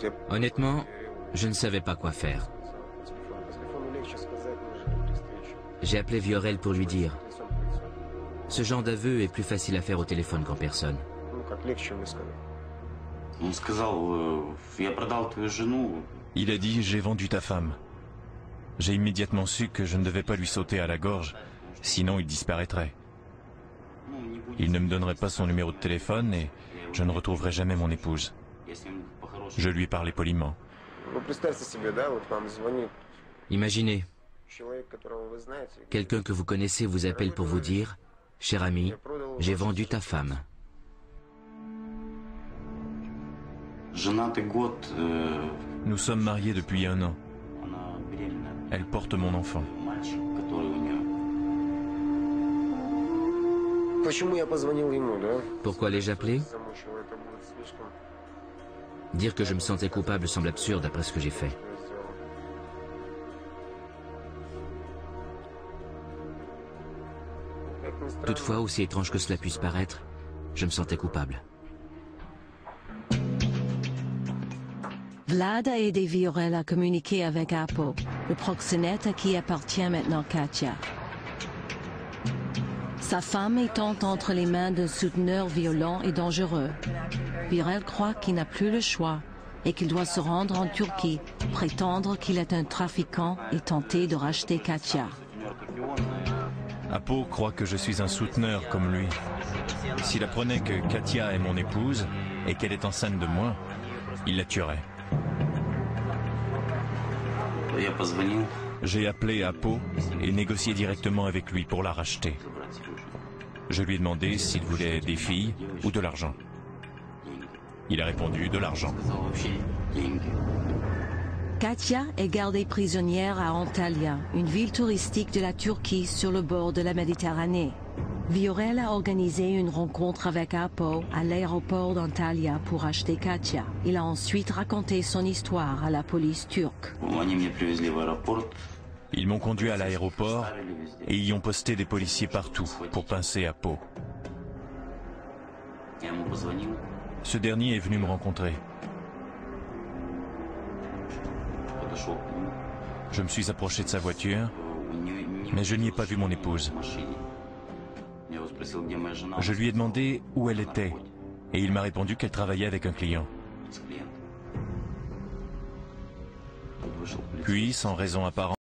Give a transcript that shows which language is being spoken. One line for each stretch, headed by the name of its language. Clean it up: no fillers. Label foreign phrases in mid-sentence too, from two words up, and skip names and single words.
Russian: Я
French: Honnêtement, je ne savais pas quoi faire.
Russian: по телефону легче сказать, нежели при встрече.
French: J'ai appelé Viorel pour lui dire.
Russian: Лицом к лицу.
French: Ce genre d'aveu est plus facile à faire au téléphone qu'en personne.
Russian: Ну, как легче мне сказать. Он сказал, я продал твою жену.
French: Il a dit « J'ai vendu ta femme ». J'ai immédiatement su que je ne devais pas lui sauter à la gorge, sinon il disparaîtrait. Il ne me donnerait pas son numéro de téléphone et je ne retrouverai jamais mon épouse. Je lui ai parlé poliment.
Russian: Ну, представьте себе, да, вот вам звонит
French: Imaginez,
Russian: человек, которого вы знаете.
French: quelqu'un que vous connaissez vous appelle pour vous dire « Cher ami, j'ai vendu ta femme ».
Russian: Женатый год,
French: Nous sommes mariés depuis 1 an.
Russian: она беременна.
French: Elle porte mon enfant.
Russian: Мальчик, который у нее. Почему я позвонил ему, да?
French: Pourquoi l'ai-je appelé?
Russian: Замучил, это будет слишком.
French: Dire que je me sentais coupable semble absurde après ce que j'ai fait.
Russian: Что я сделал. Как ни странно,
French: Toutefois, aussi étrange que cela puisse paraître, je me sentais coupable. Vlad a aidé Viorel à communiquer avec Apo, le proxénète à qui appartient maintenant Katia. Sa femme étant entre les mains d'un souteneur violent et dangereux, Viorel croit qu'il n'a plus le choix et qu'il doit se rendre en Turquie, prétendre qu'il est un trafiquant et tenter de racheter Katia. Apo croit que je suis un souteneur comme lui. S'il apprenait que Katia est mon épouse et qu'elle est enceinte de moi, il la tuerait.
Russian: Я позвонил.
French: J'ai appelé Apo et négocié directement avec lui pour la racheter. Je lui ai demandé s'il voulait des filles ou de l'argent. Il a répondu de l'argent.
Russian: Сказал вообще деньги.
French: Katia est gardée prisonnière à Antalya, une ville touristique de la Turquie sur le bord de la Méditerranée. Viorel a organisé une rencontre avec Apo à l'aéroport d'Antalya pour acheter Katia. Il a ensuite raconté son histoire à la police turque.
Russian: Они меня привезли в аэропорт.
French: Ils m'ont conduit à l'aéroport et y ont posté des policiers partout pour pincer Apo.
Russian: Я ему позвонил.
French: Ce dernier est venu me rencontrer.
Russian: Подошел к нему.
French: Je me suis approché de sa voiture,
Russian: Не
French: mais je n'y ai pas vu mon épouse.
Russian: в машине. Я его спросил, где моя жена.
French: Je lui ai demandé où elle était et il m'a répondu qu'elle travaillait avec un client.
Russian: С клиентом. Тут вышел полицейский.
French: Puis, sans raison apparente,